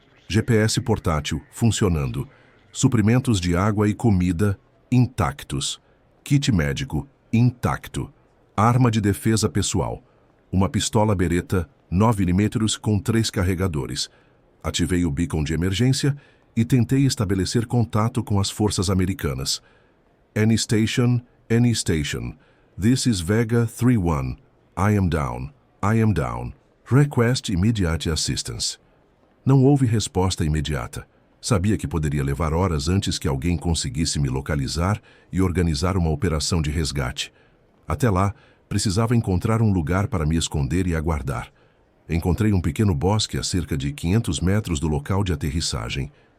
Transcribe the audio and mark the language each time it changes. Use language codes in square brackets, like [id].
[pt] GPS portátil funcionando. Suprimentos de água e comida intactos. Kit médico intacto. Arma de defesa pessoal. Uma pistola Beretta 9mm com 3 carregadores. Ativei o beacon de emergência e tentei estabelecer contato com as forças americanas. [en] Any station, any station. This is Vega 3-1. I am down. I am down. Request immediate assistance. [pt] Não houve resposta imediata. Sabia que poderia levar horas antes que alguém conseguisse me localizar e organizar uma operação de resgate. Até lá, precisava encontrar um lugar para me esconder e aguardar. Encontrei um pequeno bosque a cerca de 500 metros do local de aterrissagem.